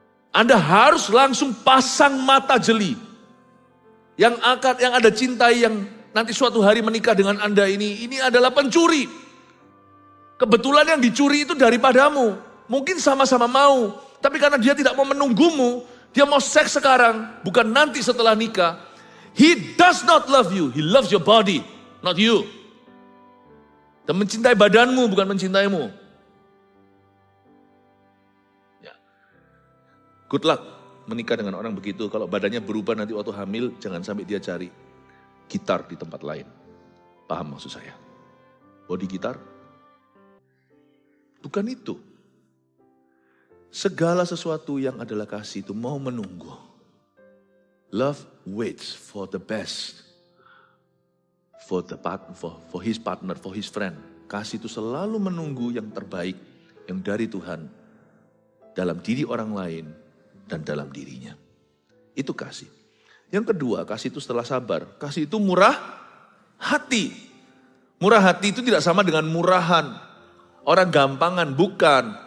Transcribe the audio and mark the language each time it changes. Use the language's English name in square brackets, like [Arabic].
[Indonesian] Anda harus langsung pasang mata jeli. Yang Anda cintai, yang nanti suatu hari menikah dengan Anda ini adalah pencuri. Kebetulan yang dicuri itu daripadamu. Mungkin sama-sama mau, tapi karena dia tidak mau menunggumu, dia mau seks sekarang, bukan nanti setelah nikah. [English] He does not love you, he loves your body, not you. [Indonesian] Dan mencintai badanmu, bukan mencintaimu. Ya. [English] Good luck [Indonesian] menikah dengan orang begitu. Kalau badannya berubah nanti waktu hamil, jangan sampai dia cari gitar di tempat lain. Paham maksud saya? Body gitar? Bukan itu. Segala sesuatu yang adalah kasih itu mau menunggu. [English] Love waits for the best. For his partner, for his friend. [Indonesian] Kasih itu selalu menunggu yang terbaik, yang dari Tuhan, dalam diri orang lain, dan dalam dirinya. Itu kasih. Yang kedua, kasih itu setelah sabar. Kasih itu murah hati. Murah hati itu tidak sama dengan murahan. Orang gampangan, bukan.